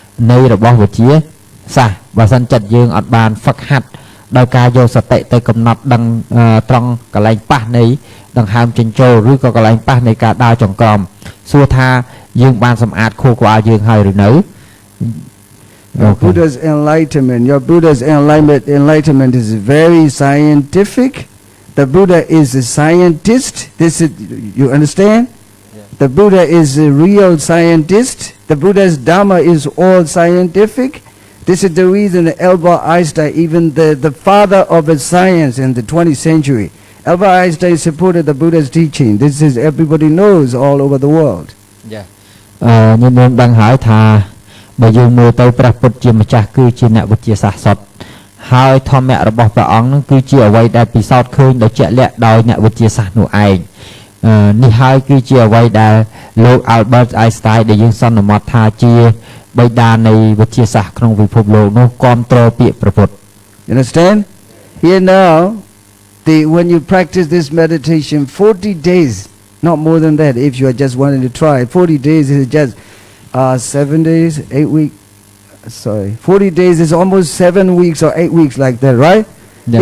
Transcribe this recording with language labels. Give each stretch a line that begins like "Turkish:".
Khmer: នៃរបស់វិទ្យាសាស្ត្របើសិនចិត្តយើងអត់បានហ្វឹកហាត់ដោយការយកសតិទៅកំណត់ដឹងត្រង់កន្លែងប៉ះនៃដង្ហើមចិញ្ចូលឬក៏កន្លែងប៉ះនៃការដើរចង្ក្រមសួរថាយើងបានសម្អាតខួរក្បាលយើងហើយឬនៅ
English: Buddha's enlightenment, your Buddha's enlightenment is very scientific. The Buddha is a scientist. You understand? Yeah. The Buddha is a real scientist. The Buddha's Dhamma is all scientific. This is the reason that Albert Einstein, even the father of science in the 20th century, Albert Einstein supported the Buddha's teaching. This is everybody knows all over the world. Yeah.
Khmer: ខ្ញុំបានដឹងហើយថាបើយើងមើលទៅព្រះពុទ្ធជាម្ចាស់គឺជាអ្នកវិទ្យាសាស្ត្រសុទ្ធហើយធម្មៈរបស់ព្រះអង្គនឹងគឺជាអ្វីដែលពិសោធន៍ឃើញដោយជាក់លាក់ដោយអ្នកវិទ្យាសាស្ត្រនោះឯងនេះហើយគឺជាអ្វីដែលលោក Albert Einstein ដែលយើងសន្មតថាជាបិតានៃវិទ្យាសាស្ត្រក្នុងពិភពលោកនោះគាំទ្រពាក្យព្រះពុទ្ធ
English: You understand? Here now, when you practice this meditation 40 days, not more than that if you are just wanting to try. 40 days is just 7 days, 8 weeks. 40 days is almost 7 weeks or 8 weeks like that, right? Yeah.